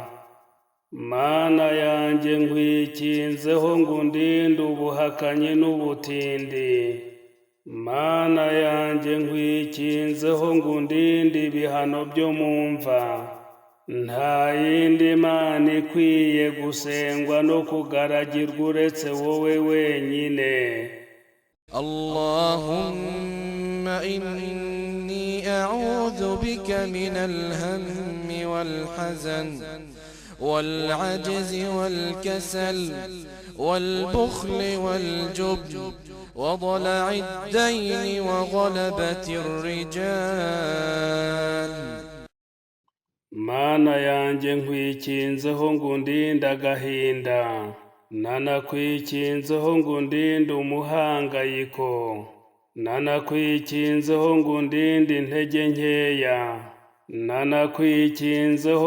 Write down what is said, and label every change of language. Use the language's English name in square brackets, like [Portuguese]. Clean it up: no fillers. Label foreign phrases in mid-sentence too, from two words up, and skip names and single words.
[Kinyarwanda] Mana yanjye nkwikinzeho ngo undinde ubuhakanyi n'ubutindi. Mana yanjye nkwikinzeho ngo undinde ibihano byo mu mva. Nta yindi Mana ikwiye gusengwa no kugaragirwa uretse wowe wenyine. [Arabic] اللهم إني أعوذ بك من الهم والحزن والعجز والكسل والبخل والجبن وضلع الدين وغلبة الرجال. [Kinyarwanda] Mana yanjye nkwikinzeho ngo undinde agahinda, nanakwikinzeho ngo undinde umuhangayiko, nanakwikinzeho ngo undinde intege nkeya, nanakwikinzeho